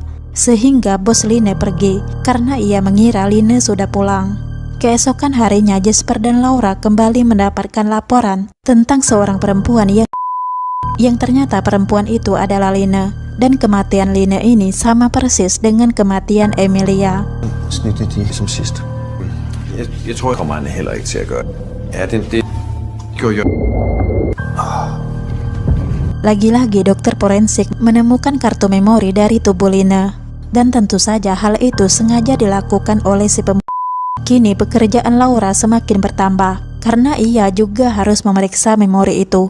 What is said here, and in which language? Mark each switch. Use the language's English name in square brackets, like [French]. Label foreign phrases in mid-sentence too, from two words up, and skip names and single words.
[Indonesian] Sehingga bos Line pergi, karena ia mengira Line sudah pulang. Keesokan harinya Jasper dan Laura kembali mendapatkan laporan tentang seorang perempuan yang ternyata perempuan itu adalah Line. Dan kematian Line ini sama persis dengan kematian Emilia. [Danish] Snittet som sidst. Jeg tror, jeg kommer han heller ikke til at gøre. Ja, det gjorde jeg. [Indonesian] Lagi-lagi dokter forensik menemukan kartu memori dari tubuh Line. Dan tentu saja hal itu sengaja dilakukan oleh si pembunuh. Kini pekerjaan Laura semakin bertambah karena ia juga harus memeriksa memori itu.